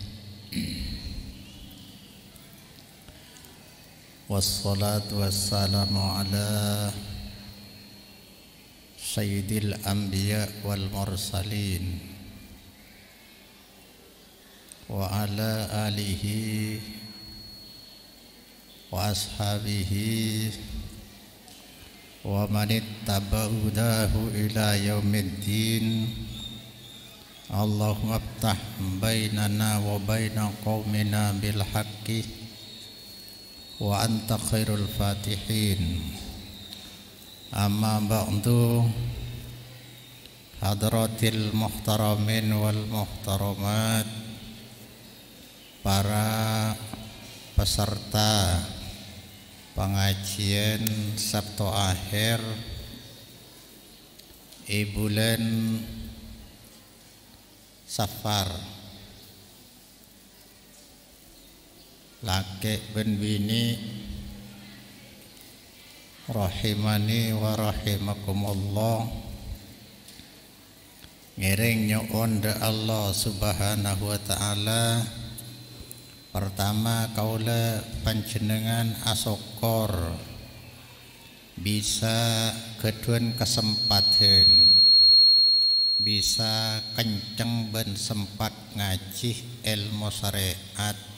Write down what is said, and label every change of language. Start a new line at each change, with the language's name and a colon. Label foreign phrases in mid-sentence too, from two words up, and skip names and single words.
Arabic: والصلاة والسلام على سيد الأنبياء والمرسلين وعلى آله وأصحابه ومن اتبع هداه إلى يوم الدين. اللهم افتح بيننا وبين قومنا بالحق وأنت خير الفاتحين. أما بعد، حضرات المحترمين والمحترمات,
Madurese: para peserta pengajian Sabtu akhir bulan Safar, laki ben bini
Arabic: رحمني ورحمكم الله.
Madurese: Ngiring nyuwun
Arabic: الله سبحانه وتعالى,
Madurese: pertama kaula panjenengan asokor bisa keduen kesempatan, bisa kenceng ben sempat ngaji ilmu syariat.